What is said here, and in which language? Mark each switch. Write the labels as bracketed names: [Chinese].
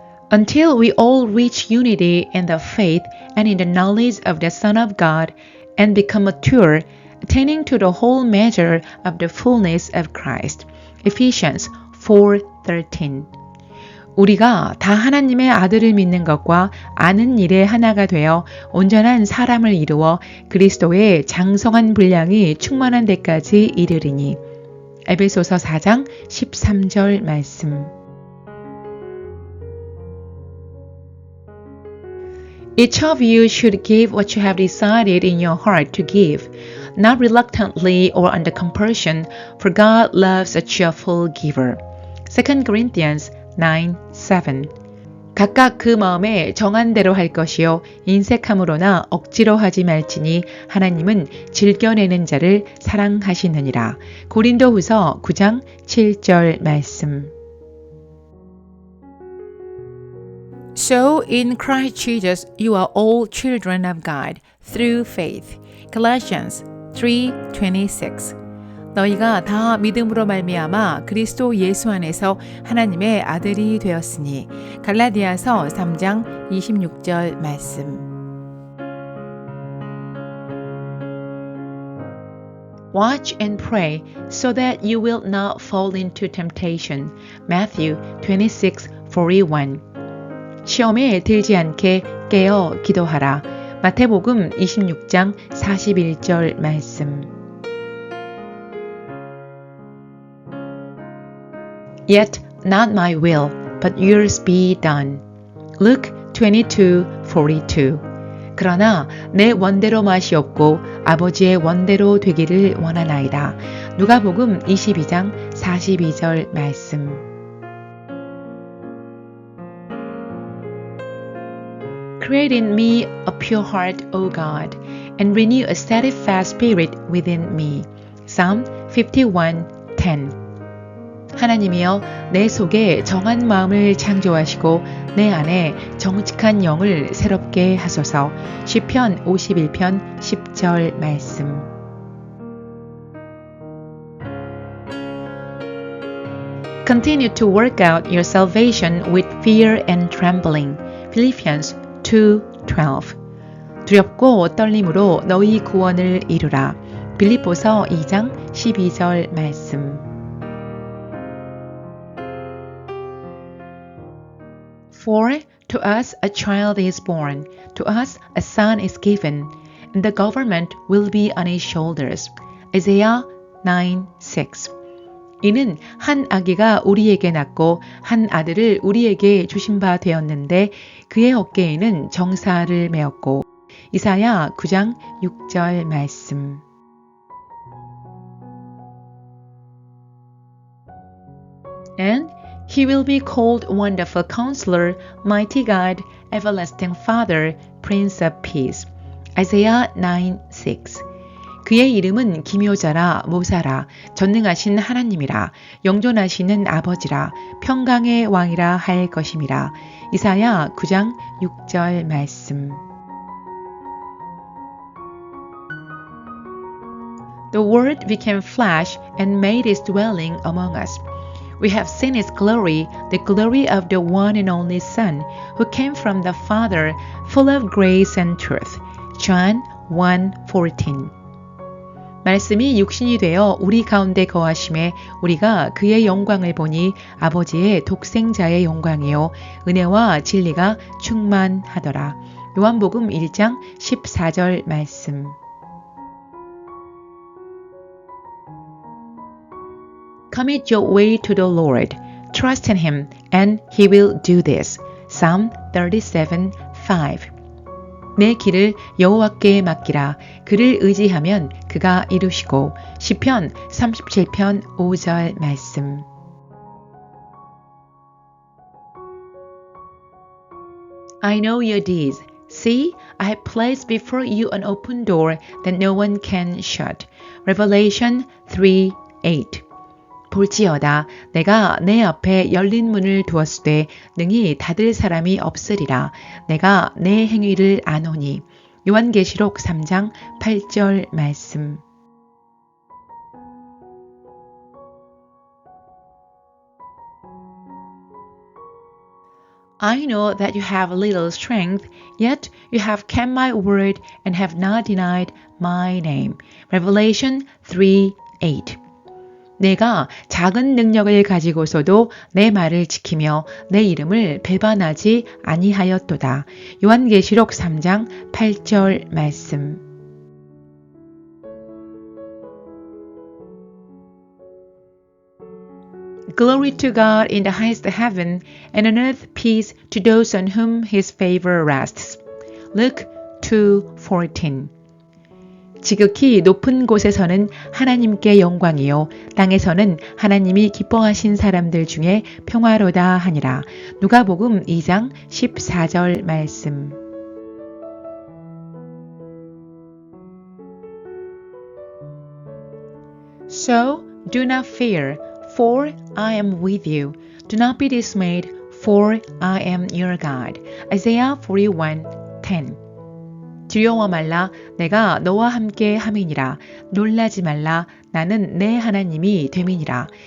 [English] Until we all reach unity in the faith and in the knowledge of the Son of God and become mature, attaining to the whole measure of the fullness of Christ. Ephesians 4:13. [Korean] 우리가 다 하나님의 아들을 믿는 것과 아는 일에 하나가 되어 온전한 사람을 이루어 그리스도의 장성한 분량이 충만한 데까지 이르리니. 에베소서 4장 13절 말씀. [English] Each of you should give what you have decided in your heart to give, not reluctantly or under compulsion, for God loves a cheerful giver. 2 Corinthians 9:7. [Korean] 각각 그 마음에 정한 대로 할 것이요 인색함으로나 억지로 하지 말지니 하나님은 즐겨내는 자를 사랑하시느니라. 고린도후서 9장 7절 말씀. [English] So in Christ Jesus you are all children of God through faith. Colossians 3:26. [Korean] 너희가 다 믿음으로 말미암아 그리스도 예수 안에서 하나님의 아들이 되었으니. 갈라디아서 3장 26절 말씀. [English] Watch and pray so that you will not fall into temptation. Matthew 26:41. [Korean] 시험에 들지 않게 깨어 기도하라. 마태복음 26장 41절 말씀. [English] Yet not my will, but yours be done. Luke 22:42. [Korean] 그러나 내 원대로 마시옵고 아버지의 원대로 되기를 원하나이다. 누가복음 22장 42절 말씀. [English] Create in me a pure heart, O God, and renew a steadfast spirit within me. Psalm 51:10. [Korean] 하나님이여 내 속에 정한 마음을 창조하시고 내 안에 정직한 영을 새롭게 하소서. 시편 51편 10절 말씀. [English] Continue to work out your salvation with fear and trembling. Philippians 2:12. [Korean] 두렵고 떨림으로 너희 구원을 이루라. 빌립보서 2장 12절 말씀. [English] For to us a child is born, to us a son is given, and the government will be on his shoulders. Isaiah 9:6. [Korean] 이는 한 아기가 우리에게 낳고 한 아들을 우리에게 주신 바 되었는데 그의 어깨에는 정사를 메었고. 이사야 9장 6절 말씀. [English] And He will be called Wonderful Counselor, Mighty God, Everlasting Father, Prince of Peace. Isaiah 9:6. [Korean] 그의 이름은 기묘자라 모사라 전능하신 하나님이라 영존하시는 아버지라 평강의 왕이라 할 것임이라. 이사야 9장 6절 말씀. [English] The Word became flesh and made his dwelling among us. We have seen his glory, the glory of the one and only Son, who came from the Father, full of grace and truth. John 1:14. [Korean] 말씀이 육신이 되어 우리 가운데 거하심에 우리가 그의 영광을 보니 아버지의 독생자의 영광이요 은혜와 진리가 충만하더라. 요한복음 1장 14절 말씀. [English] Commit your way to the Lord. Trust in Him, and He will do this. Psalm 37:5. [Korean] 내 길을 여호와께 맡기라. 그를 의지하면 그가 이루시고. 시편 37편 5절 말씀. [English] I know your deeds. See, I have placed before you an open door that no one can shut. Revelation 3:8. [Korean] 볼지어다 내가 내 앞에 열린 문을 두었으되 능히 닫을 사람이 없으리라. 내가 내 행위를 아노니. 요한계시록 3장 8절 말씀. [English] I know that you have little strength, yet you have kept my word and have not denied my name. Revelation 3:8. [Korean] 내가 작은 능력을 가지고서도 내 말을 지키며 내 이름을 배반하지 아니하였도다. 요한계시록 3장 8절 말씀. [English] Glory to God in the highest heaven, and on earth peace to those on whom his favor rests. Luke 2:14. [Korean] 지극히 높은 곳에서는 하나님께 영광이요 땅에서는 하나님이 기뻐하신 사람들 중에 평화로다 하니라. 누가복음 2장 14절 말씀. [English] So do not fear, for I am with you. Do not be dismayed, for I am your God. Isaiah 41:10. [Korean] 두려워 말라 내가 너와 함께 함이니라. 놀라지 말라 나는 내 하나님이 됨이니라.